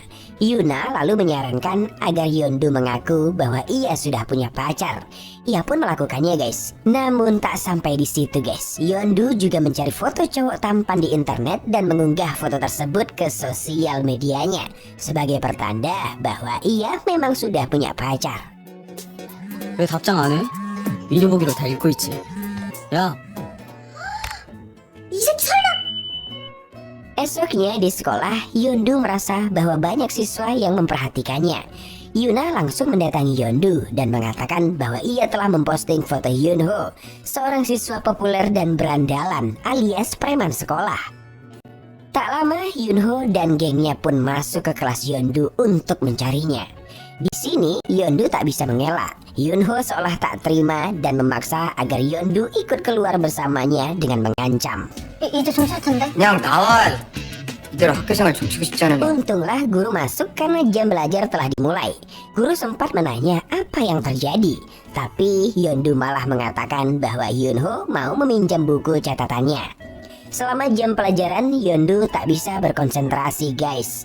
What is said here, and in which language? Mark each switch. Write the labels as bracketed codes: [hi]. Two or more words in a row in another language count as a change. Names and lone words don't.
[id] Yuna lalu menyarankan agar Yeondu mengaku bahwa ia sudah punya pacar. Ia pun melakukannya, guys. Namun tak sampai di situ, guys. Yeondu juga mencari foto cowok tampan di internet dan mengunggah foto tersebut ke sosial medianya sebagai pertanda bahwa ia memang sudah punya pacar. [ko] 왜 답장 안 해? 미녀보기로 다 읽고 있지. 야, 이 새끼 설마. [id] Esoknya di sekolah, Yeondu merasa bahwa banyak siswa yang memperhatikannya. Yuna langsung mendatangi Yeondu dan mengatakan bahwa ia telah memposting foto Yunho, seorang siswa populer dan berandalan alias preman sekolah. Tak lama, Yunho dan gengnya pun masuk ke kelas Yeondu untuk mencarinya. Di sini, Yeondu tak bisa mengelak. Yunho seolah tak terima dan memaksa agar Yeondu ikut keluar bersamanya dengan mengancam. [ko] 이제 좀 쉴 텐데. 그냥 나와. 이대로 학교생활 좀 치고 싶지 않으면. [id] Untunglah guru masuk karena jam belajar telah dimulai. Guru sempat menanya apa yang terjadi, tapi Yeondu malah mengatakan bahwa Yunho mau meminjam buku catatannya. Selama jam pelajaran, Yeondu tak bisa berkonsentrasi, guys.